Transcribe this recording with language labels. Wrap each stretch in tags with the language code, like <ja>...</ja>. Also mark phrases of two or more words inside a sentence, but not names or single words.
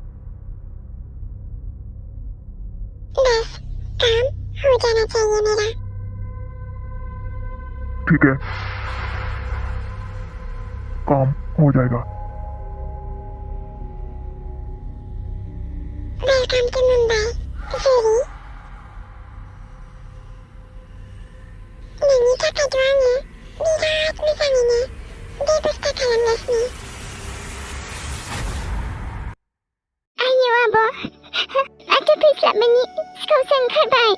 <hi>बस काम हो जाना चाहिए मेरा। ठीक है, काम हो जाएगा।</hi> <en>welcome to Mumbai, जुरी।</en> <brx>नोंनि थाखायथ' आङो बिराद मोजाङैनो बेबस्था खालामगासिनो। आयौ आब', आंथ' फैस्लाबैनि सिखावसो ओंखारबाय।</brx>